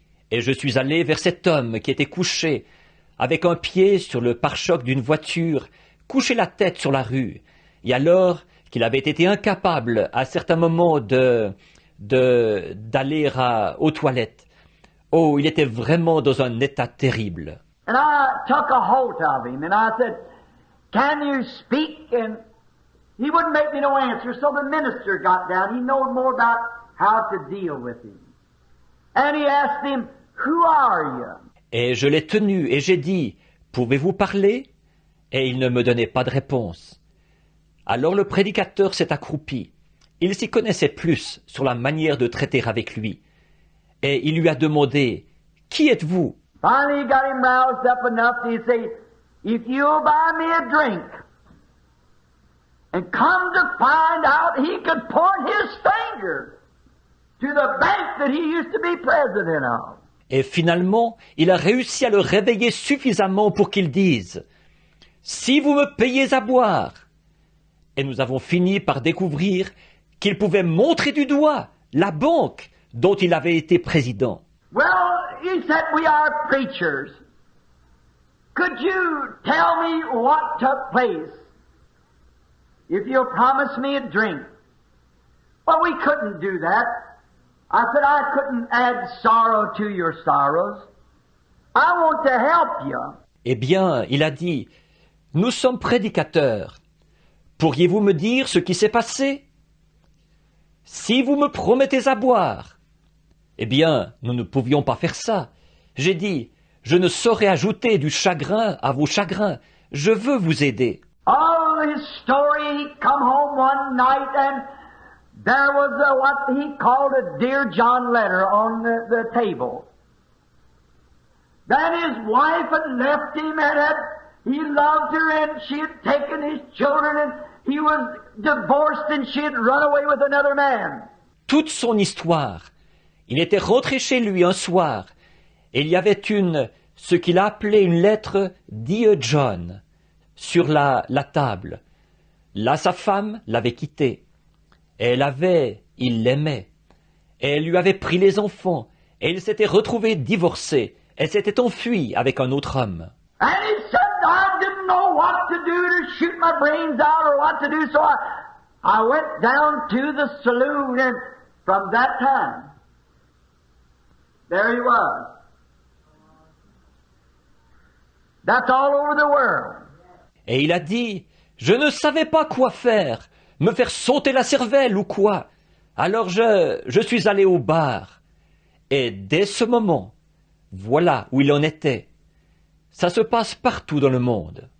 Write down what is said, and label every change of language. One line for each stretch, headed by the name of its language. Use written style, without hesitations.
French: Et je suis allé vers cet homme qui était couché, avec un pied sur le pare-choc d'une voiture, couché la tête sur la rue, et alors qu'il avait été incapable à certains moments de d'aller aux toilettes. Oh, il était vraiment dans un état terrible.
English: And I took a hold of him and I said, "Can you speak?" And he wouldn't make me no answer, so the minister got down. He knowed more about how to deal with him. And he asked him, "Who are you?"
French: Et je l'ai tenu et j'ai dit, « Pouvez-vous parler ?» Et il ne me donnait pas de réponse. Alors le prédicateur s'est accroupi. Il s'y connaissait plus sur la manière de traiter avec lui. Et il lui a demandé, « Qui êtes-vous »
English: Finally, he got him roused up enough to say, "If you'll buy me a drink," and come to find out he could point his finger to the bank that he used to be president of.
French: Et finalement, il a réussi à le réveiller suffisamment pour qu'il dise « Si vous me payez à boire !» Et nous avons fini par découvrir qu'il pouvait montrer du doigt la banque dont il avait été président.
English: Well, he said, "We are preachers. Could you tell me what took place if you'll promise me a drink?" Well, we couldn't do that. I said, "I couldn't add sorrow to your sorrows. I want to help you."
French: Eh bien, il a dit « Nous sommes prédicateurs. Pourriez-vous me dire ce qui s'est passé ? Si vous me promettez à boire. » Eh bien, nous ne pouvions pas faire ça. J'ai dit « Je ne saurais ajouter du chagrin à vos chagrins. Je veux vous aider. »
English: Oh, his story, he come home one night and there was what he called a Dear John letter on the table. Then his wife had left him and he loved her and she had taken his children and he was divorced and she had run away with another man.
French: Toute son histoire. Il était rentré chez lui un soir et il y avait ce qu'il a appelé une lettre Dear John sur la table. Là, sa femme l'avait quitté. Il l'aimait. Et elle lui avait pris les enfants. Et il s'était retrouvé divorcé. Elle s'était enfuie avec un autre homme.
English: And he said, "I didn't know what to do to shoot my brains out or what to do, so I went down to the saloon and from that time, there he was. That's all over the world."
French: Et il a dit, « Je ne savais pas quoi faire, me faire sauter la cervelle ou quoi. Alors je suis allé au bar. » Et dès ce moment, voilà où il en était. Ça se passe partout dans le monde.